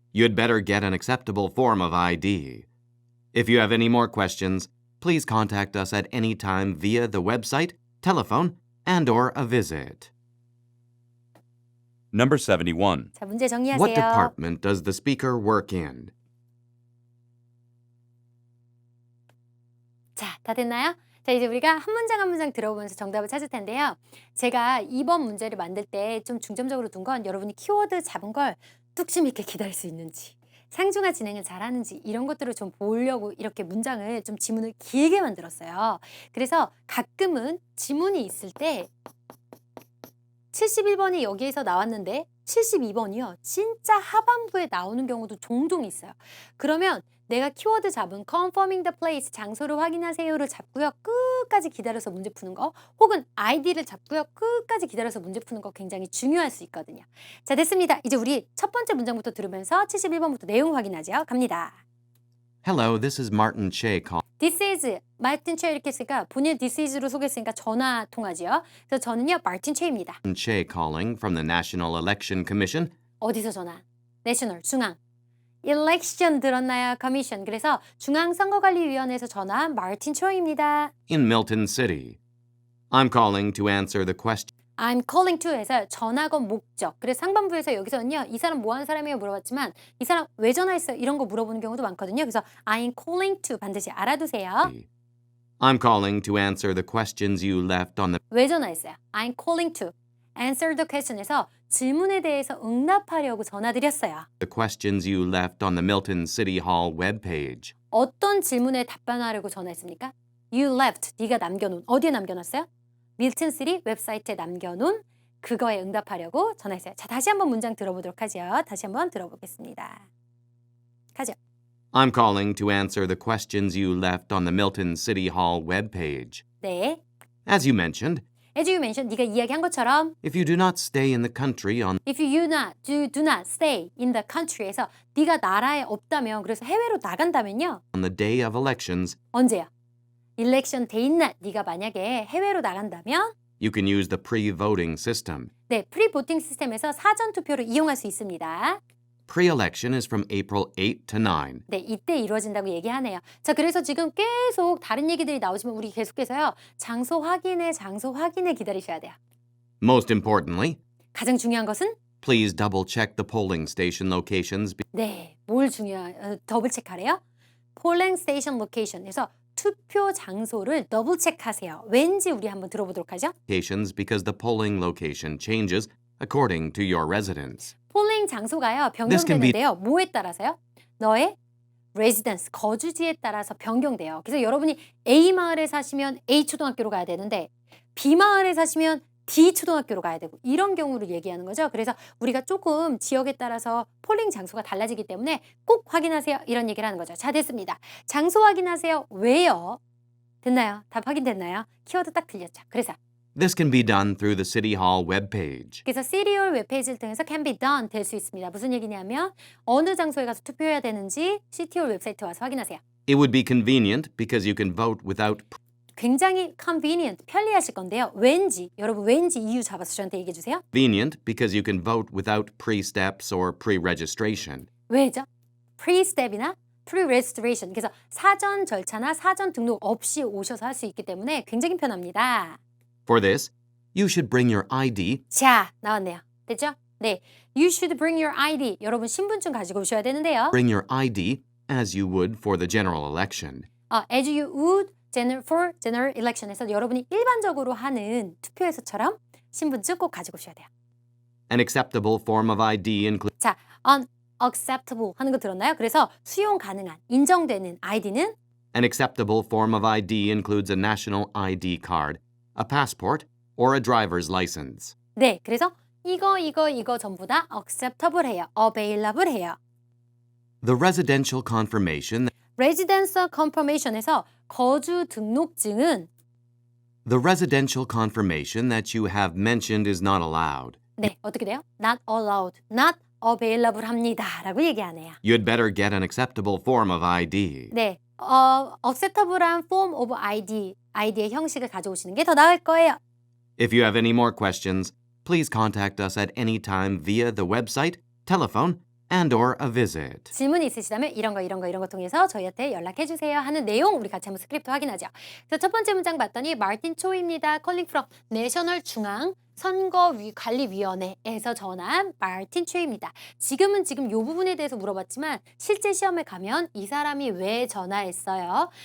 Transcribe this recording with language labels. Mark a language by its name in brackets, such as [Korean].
[English] You'd better get an acceptable form of ID. If you have any more questions, please contact us at any time via the website, telephone, and/or a visit. Number 71. [Korean] 자, 문제 정리하세요. [English] What department does the speaker work in? [Korean] 자, 다 됐나요? 자, 이제 우리가 한 문장 한 문장 들어보면서 정답을 찾을 텐데요. 제가 이번 문제를 만들 때 좀 중점적으로 둔 건 여러분이 키워드 잡은 걸 뚝심 있게 기다릴 수 있는지, 상중하 진행을 잘하는지 이런 것들을 좀 보려고 이렇게 문장을 좀 지문을 길게 만들었어요. 그래서 가끔은 지문이 있을 때 71번이 여기에서 나왔는데 72번이요. 진짜 하반부에 나오는 경우도 종종 있어요. 그러면 내가 키워드 잡은 [English] confirming the place, [Korean] 장소를 확인하세요를 잡고요. 끝까지 기다려서 문제 푸는 거, 혹은 ID를 잡고요. 끝까지 기다려서 문제 푸는 거 굉장히 중요할 수 있거든요. 자, 됐습니다. 이제 우리 첫 번째 문장부터 들으면서 71번부터 내용 확인하죠. 갑니다. [English] Hello, this is Martin Che calling. This is [Korean] 마틴 최 이렇게 했으니까 본인 [English] this is [Korean] 로 소개했으니까 전화 통화지요. 그래서 저는요 마틴 최입니다. [English] Che calling from the National Election Commission. [Korean] 어디서 전화? 내셔널 중앙. Election 들었나요? [English] Commission. [Korean] 그래서 중앙선거관리위원회에서 전화한 마틴 초입니다. [English] In Milton City. I'm calling to answer the question. I'm calling to [Korean] 해서 전화건 목적. 그래서 상반부에서 여기서는요. 이 사람 뭐 하는 사람이에요? 물어봤지만 이 사람 왜 전화했어요? 이런 거 물어보는 경우도 많거든요. 그래서 [English] I'm calling to [Korean] 반드시 알아두세요. [English] I'm calling to answer the questions you left on the [Korean] 왜 전화했어요? [English] I'm calling to answer the question [Korean] 에서 질문에 대해서 응답하려고 전화드렸어요. [English] questions you left on the Milton City Hall webpage. [Korean] 어떤 질문에 답변하려고 전화했습니까? [English] You left, [Korean] 네가 남겨놓은. 어디에 남겨놨어요? 밀튼 시리 웹사이트에 남겨놓은 그거에 응답하려고 전화했어요. 자, 다시 한번 문장 들어보도록 하죠. 다시 한번 들어보겠습니다. 가죠. [English] I'm calling to answer the questions you left on the Milton City Hall webpage. [Korean] 네. [English] As you mentioned, As you mentioned, [Korean] 네가 이야기한 것처럼 [English] if you do not stay in the country on If you do not stay in the country [Korean] 에서 네가 나라에 없다면, 그래서 해외로 나간다면요. [English] the day of elections, [Korean] 언제야? 일렉션 데이 날 네가 만약에 해외로 나간다면 [English] you can use the pre-voting system. [Korean] 네, 프리보팅 시스템에서 사전 투표를 이용할 수 있습니다. [English] Pre-election is from April 8 to 9. [Korean] 네, 이때 이루어진다고 얘기하네요. 자, 그래서 지금 계속 다른 얘기들이 나오시면 우리 계속해서요. 장소 확인에 기다리셔야 돼요. [English] Most importantly, [Korean] 가장 중요한 것은 [English] please double-check the polling station locations [Korean] 네, 뭘 더블 체크하래요? 폴링 스테이션 로케이션에서 투표 장소를 더블 체크하세요. 왠지 우리 한번 들어보도록 하죠. [English] because the polling location changes according to your residence. [Korean] 폴링 장소가요. [English] This can be- [Korean] 변경되는데요. 뭐에 따라서요? 너의 레지던스, 거주지에 따라서 변경돼요. 그래서 여러분이 A 마을에 사시면 A 초등학교로 가야 되는데 B 마을에 사시면 D 초등학교로 가야 되고 이런 경우를 얘기하는 거죠. 그래서 우리가 조금 지역에 따라서 폴링 장소가 달라지기 때문에 꼭 확인하세요. 이런 얘기를 하는 거죠. 자, 됐습니다. 장소 확인하세요. 왜요? 됐나요? 답 확인됐나요? 키워드 딱 들렸죠. 그래서 [English] This can be done through the City Hall webpage. [Korean] 그래서 시리얼 웹페이지를 통해서 [English] can be done [Korean] 될 수 있습니다. 무슨 얘기냐면 어느 장소에 가서 투표해야 되는지 시티홀 웹사이트에 와서 확인하세요. [English] It would be convenient because you can vote without [Korean] 굉장히 convenient, 편리하실 건데요. 왠지, 여러분 왠지 이유 잡아서 저한테 얘기해 주세요. [English] convenient because you can vote without pre-steps or pre-registration. [Korean] 왜죠? pre-step이나 pre-registration. 그래서 사전 절차나 사전 등록 없이 오셔서 할 수 있기 때문에 굉장히 편합니다. [English] For this, you should bring your ID [Korean] 자, 나왔네요. 됐죠? 네. [English] You should bring your ID. [Korean] 여러분 신분증 가지고 오셔야 되는데요. [English] bring your ID as you would for the general election. As you would for general election [Korean] 에서 여러분이 일반적으로 하는 투표에서처럼 신분증 꼭 가지고 오셔야 돼요. [English] An acceptable form of ID includes [Korean] 자, unacceptable 하는 거 들었나요? 그래서 수용 가능한, 인정되는 아이디는 [English] An acceptable form of ID includes a national ID card, a passport, or a driver's license. [Korean] 네, 그래서 이거 전부 다 acceptable 해요. available 해요. [English] The residential confirmation [Korean] residence confirmation에서 거주 등록증은 [English] The residential confirmation that you have mentioned is not allowed. [Korean] 네, 어떻게 돼요? [English] not allowed, not available [Korean] 합니다. 라고 얘기하네요. [English] You'd better get an acceptable form of ID. [Korean] 네, acceptable한 [English] form of ID, [Korean] ID의 형식을 가져오시는 게 더 나을 거예요. [English] If you have any more questions, please contact us at any time via the website, telephone, and or a visit. [Korean] 질문이 있으시다면 이런 거 통해서 저희한테 연락해 주세요 하는 내용 우리 같이 한번 스크립트 확인하죠. 그래서 첫 번째 문장 봤더니 마틴 초입니다. [English] calling from [Korean] 내셔널 중앙 선거관리위원회에서 전한 마틴 초입니다. 지금 이 부분에 대해서 물어봤지만 실제 시험에 가면 이 사람이 왜 전화했어요?